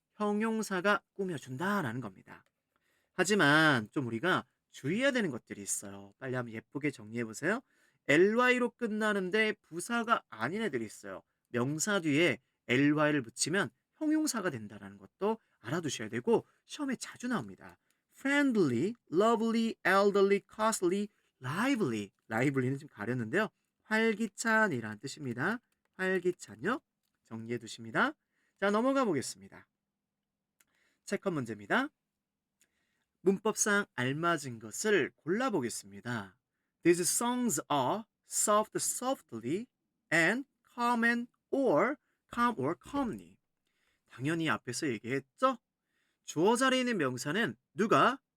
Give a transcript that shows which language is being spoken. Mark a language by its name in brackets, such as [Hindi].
[Korean] 형용사가 꾸며준다라는 겁니다. 하지만 좀 우리가 주의해야 되는 것들이 있어요. 빨리 한번 예쁘게 정리해 보세요. ly로 끝나는데 부사가 아닌 애들이 있어요. 명사 뒤에 ly를 붙이면 형용사가 된다는 것도 알아두셔야 되고 시험에 자주 나옵니다. [English] friendly, lovely, elderly, costly, lively. [Korean] lively는 좀 가렸는데요. 활기찬이라는 뜻입니다. 활기찬요. 정리해 두십니다. 자, 넘어가 보겠습니다. 체크 문제입니다. 문법상 알맞은 것을 골라보겠습니다. [English] These songs are soft softly and calm or calmly. [Korean] 당연히 앞에서 얘기했죠? 주어 자리에 있는 명사는 누가?